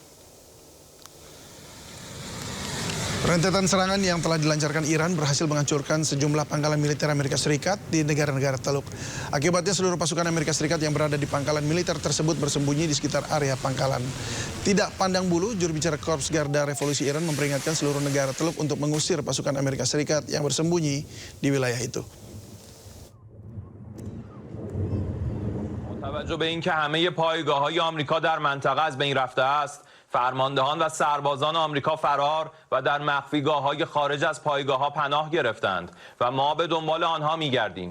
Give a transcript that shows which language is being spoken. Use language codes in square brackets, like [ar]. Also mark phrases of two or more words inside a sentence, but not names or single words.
[id] Rentetan serangan yang telah dilancarkan Iran berhasil menghancurkan sejumlah pangkalan militer Amerika Serikat di negara-negara Teluk. Akibatnya seluruh pasukan Amerika Serikat yang berada di pangkalan militer tersebut bersembunyi di sekitar area pangkalan. Tidak pandang bulu, juru bicara Korps Garda Revolusi Iran memperingatkan seluruh negara Teluk untuk mengusir pasukan Amerika Serikat yang bersembunyi di wilayah itu. [fa] توجه به اینکه همه پایگاه‌های آمریکا در منطقه از بین رفته است، فرماندهان و سربازان آمریکا فرار و در مخفیگاه‌های خارج از پایگاه‌ها پناه گرفتند و ما به دنبال آنها می‌گردیم.